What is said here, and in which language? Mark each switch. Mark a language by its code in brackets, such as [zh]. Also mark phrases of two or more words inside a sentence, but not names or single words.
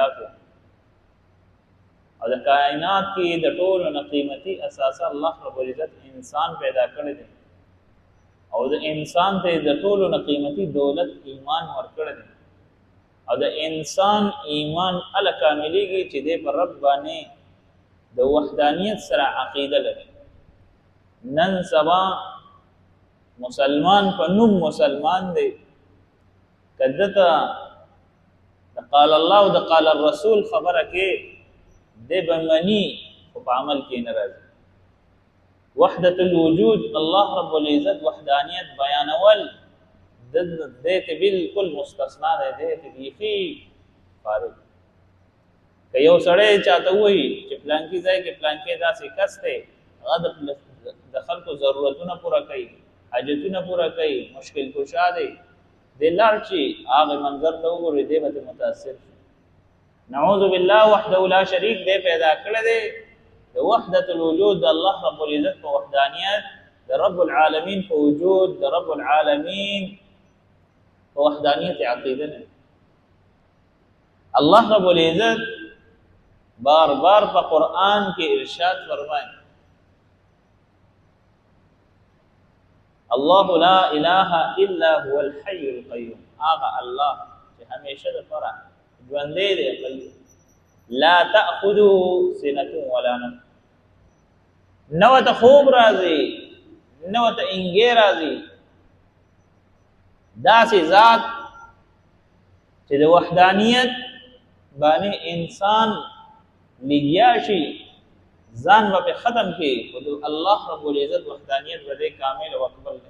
[ps] کړ، او د کائنات کې د ټولو نه قیمتي اساسه [ar] الله رب العزت [ps] انسان پیدا کړی دی، او د انسان ته د ټولو نه قیمتي دولت ایمان ورکړی دی، او د انسان ایمان ال کاملیږي چې د پر رب باندې د وحدانیت سره عقیده لري. نن سبا مسلمان په نوم مسلمان دی، کدته د [ar] قال الله [ps] او د [ar] قال الرسول [ps] خبره کې د بمنی او په عمل کې نه راځي. [ar] وحدت الوجود الله رب العزت [ps] وحدانیت بیانول د دې ته بالکل مستثنا دی، دې ته بیخي فارغ. که یو سړی چاته وایي چې پلانکي ځای کې پلانکي داسې کس دی، هغه د خلکو ضرورتونه پوره کوي، حاجتونه پوره کوي، مشکل کشا دی، دی لاړ چې هغه منظر ته وګوري دی به متاثر شي. [ar] نعوذ بالله وحده لا شریک [ps] دی پیدا کړی دی. د [ar] وحدت الوجود [ps] د [ar] الله رب العزت [ps] په وحدانیت، د [ar] رب العالمین [ps] په وجود، د [ar] رب العالمین [ps] په وحدانیت عقیده نه. [ar] الله رب العزت [ps] بار بار په قرآن کې ارشاد فرمایي: [ar] الله لا اله الا هو الحي القيوم. [ps] هغه الله چې همیشه د فرع ژوندی دی، [ar] لا تأخذه سنة ولا نوم. [ps] نو ته خوب راځي، نو ته انګې راځي. داسې ذات چې د وحدانیت باندې انسان لګیا شي، ځان به ختم کړي، خو [ar] الله رب العزت [ps] وحدانیت به کامل او اکمل دی.